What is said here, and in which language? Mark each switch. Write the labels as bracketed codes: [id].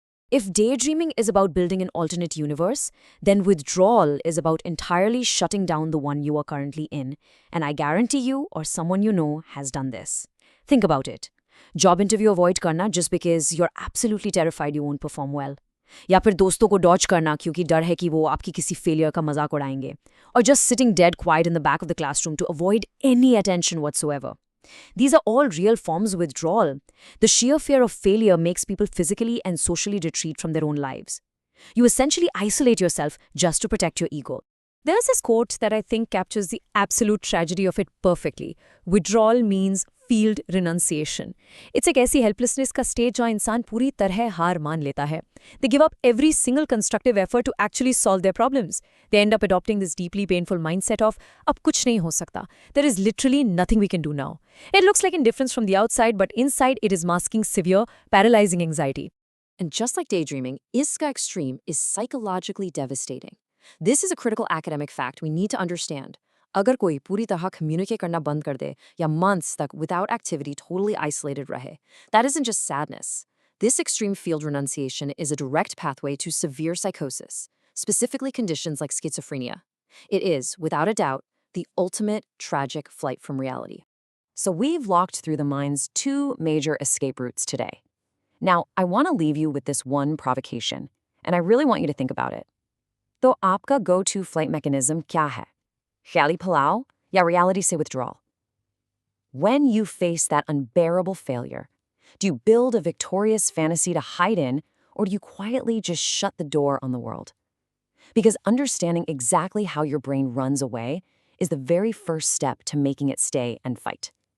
[en] If daydreaming is about building an alternate universe, then withdrawal is about entirely shutting down the one you are currently in, and I guarantee you or someone you know has done this. Think about it. Job interview avoid करना just because you're absolutely terrified you won't perform well. [hi] या फिर दोस्तों को Dodge करना क्योंकि डर है कि वो आपकी किसी फेलियर का मजाक उड़ाएंगे. [en] Or just sitting dead quiet in the back of the classroom to avoid any attention whatsoever. These are all real forms of withdrawal. The sheer fear of failure makes people physically and socially retreat from their own lives. You essentially isolate yourself just to protect your ego. There's this quote that I think captures the absolute tragedy of it perfectly. Withdrawal means field renunciation. [hi] It's एक ऐसी helplessness का stage जहाँ इंसान पूरी तरह हार मान लेता है. [en] They give up every single constructive effort to actually solve their problems. They end up adopting this deeply painful mindset of [hi] अब कुछ नहीं हो सकता. [en] There is literally nothing we can do now. It looks like indifference from the outside, but inside it is masking severe, paralyzing anxiety. And just like daydreaming, iska extreme is psychologically devastating. This is a critical academic fact we need to understand. [hi] अगर कोई पूरी तरह communicate करना बंद कर दे या months तक without activity totally isolated रहे, [en] that isn't just sadness. This extreme field renunciation is a direct pathway to severe psychosis, specifically conditions like schizophrenia. It is, without a doubt, the ultimate tragic flight from reality. So we've walked through the mind's two major escape routes today. Now, I want to leave you with this one provocation, and I really want you to think about it. [hi] तो आपका go-to flight mechanism क्या है? ख्याली फलाव या reality से withdrawal? [en] When you face that unbearable failure, do you build a victorious fantasy to hide in, or do you quietly just shut the door on the world? Because understanding exactly how your brain runs away is the very first step to making it stay and fight.